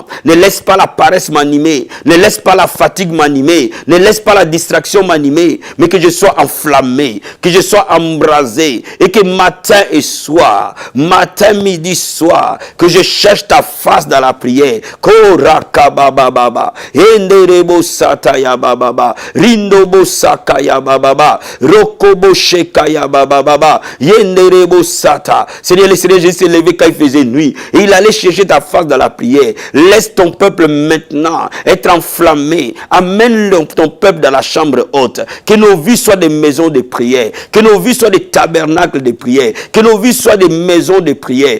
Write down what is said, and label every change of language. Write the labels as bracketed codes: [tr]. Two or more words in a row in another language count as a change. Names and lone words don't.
[fr] Ne laisse pas la paresse m'animer. Ne laisse pas la fatigue m'animer. Ne laisse pas la distraction m'animer. Mais que je sois enflammé, que je sois embrasé. Et que matin et soir, matin, midi, soir, que je cherche ta face dans la prière. Korakabababa. Enderebo sataya bababa. Rindobo sakaya bababa. Rokobo shekaya bababa. Yenderebo sata. Seigneur, le Seigneur Jésus s'est levé quand il faisait nuit. Et il allait chercher ta face dans la prière. Laisse ton peuple maintenant être enflammé. Amène ton peuple dans la chambre haute. Que nos vies soient des maisons de prière. Que nos vies soient des tabernacles de prière. Que nos vies soient des maisons de prière.